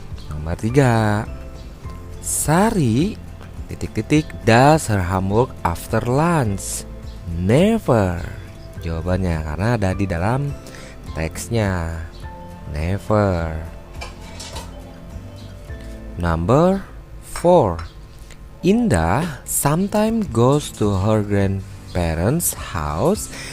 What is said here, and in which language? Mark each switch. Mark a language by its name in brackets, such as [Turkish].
[Indonesian] Nomor 3, [English] Sari does her homework after lunch. Never. [Indonesian] Jawabannya karena ada di dalam teksnya. [English] Never. Number 4, Indah sometimes goes to her grandparents' house.